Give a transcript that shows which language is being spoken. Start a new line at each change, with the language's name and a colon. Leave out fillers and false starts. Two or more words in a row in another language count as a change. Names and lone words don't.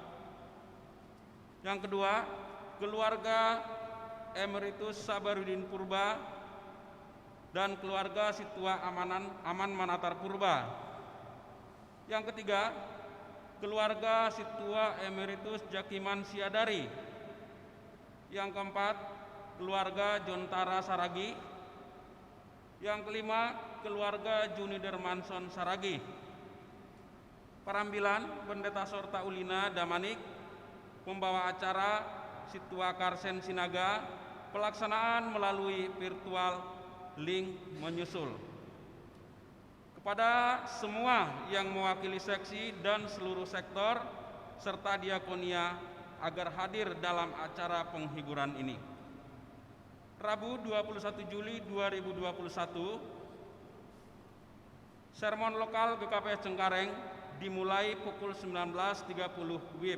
Indonesian: Yang kedua, keluarga Emeritus Sabarudin Purba dan keluarga Situa Aman Manatar Purba. Yang ketiga, keluarga Situa Emeritus Jakiman Siadari. Yang keempat, keluarga Jontara Saragi. Yang kelima, keluarga Juni Dermanson Saragi. Perambilan Pendeta Sorta Ulina Damanik, pembawa acara Situa Karsen Sinaga, pelaksanaan melalui virtual, link menyusul. Kepada semua yang mewakili seksi dan seluruh sektor serta diakonia agar hadir dalam acara penghiburan ini. Rabu 21 Juli 2021, sermon lokal GKPS Cengkareng dimulai pukul 19.30 WIB.